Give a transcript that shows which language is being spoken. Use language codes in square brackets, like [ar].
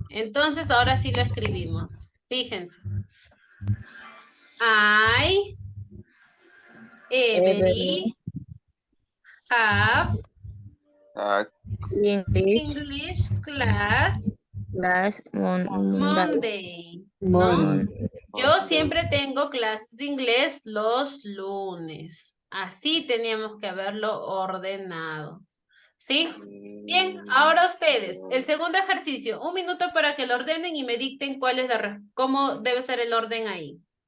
[es] Entonces ahora sí lo escribimos. Fíjense. [en] I, every, have, English class, Monday. [es] ¿No? Yo siempre tengo clases de inglés los lunes. Así teníamos que haberlo ordenado. ¿Sí? Bien, ahora ustedes, el segundo ejercicio, 1 minuto para que lo ordenen y me dicten cuál es cómo debe ser el orden ahí.